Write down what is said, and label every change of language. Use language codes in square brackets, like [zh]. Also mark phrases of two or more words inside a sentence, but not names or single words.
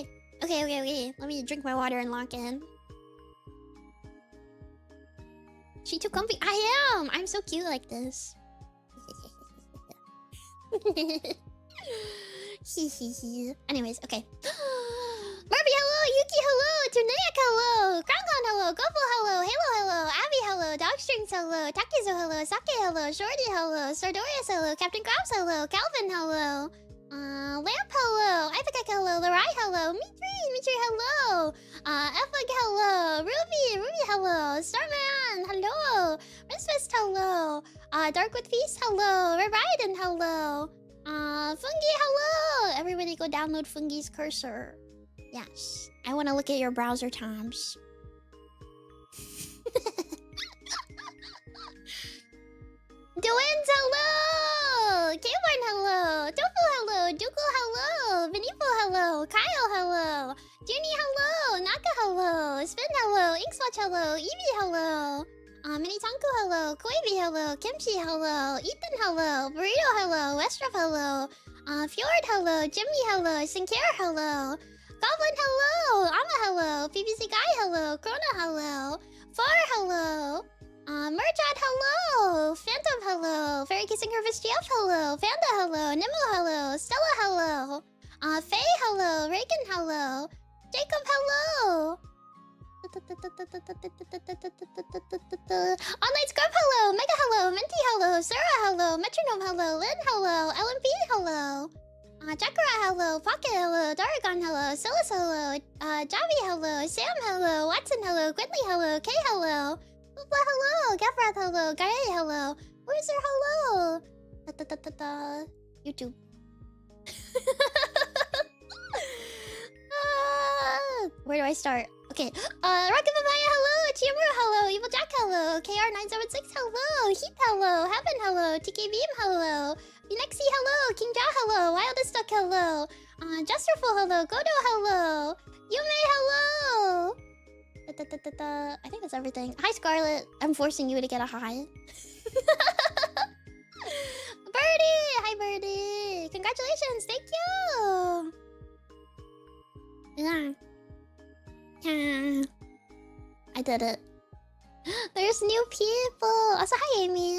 [en] Let me drink my water and lock in. She too comfy? I am! I'm so cute like this. Anyways, okay. Murphy, hello! Yuki, hello! Tunayak, hello! Krangon, hello! Gopal, hello! Halo, hello! Abby, hello! Dogstrings, hello! Takizo, hello! Sake, hello! Shorty, hello! Sardorius, hello! Captain Krabs, hello! Calvin, hello! Lamp, hello! Ivakek, hello! Larai, hello! Mitri, hello! Eflag, hello! Ruby, hello! Starman, hello! Misfist, hello! Darkwood Feast, hello! Raiden, hello! Fungi, hello! Everybody go download Fungi's cursor. Yes. I want to look at your browser times. Doins, hello! Kayborn, hello! Tofu, hello! Duku, hello! Vinifo, hello! Kyle, hello! Junie, hello! Naka, hello! Spin, hello! Inkswatch, hello! Evie, hello! Minitanku, hello! Koibi, hello! Kimchi, hello! Ethan, hello! Burrito, hello! Westrup, hello! Fjord, hello! Jimmy, hello! Sinclair, hello! Goblin, hello! Amma, hello! PVC Guy, hello! Krona, hello! Far, hello! Merchant, hello! Phantom, hello! Fairy Kissing Hervis GF, hello! Fanda, hello! Nemo, hello! Stella, hello! Faye, hello! Reagan, hello! Jacob, hello! Online Scrub, hello! Mega, hello! Minty, hello! Sarah, hello! Metronome, hello! Lynn, hello! LMP, hello! Jakura, hello! Pocket, hello! Daragon, hello! Silas, hello! Javi, hello! Sam, hello! Watson, hello! Quidley, hello! Kay, hello! Lula, hello! Gavrath, hello! Gaye, hello! Where's their hello? YouTube. Where do I start? Okay. Rocket Papaya, hello! Chimuru, hello! Evil Jack, hello! KR976, hello! Heath, hello! Heaven, hello! TK Beam, hello! Unexy, hello! King Ja, hello! Wildest Duck, hello! Jesterful, hello! Godo, hello! Yume, hello! I think that's everything. Hi, Scarlet. I'm forcing you to get a hi. Birdie! Hi, Birdie! Congratulations! Thank you! Yeah. I did it. There's new people! Also, hi, Amy!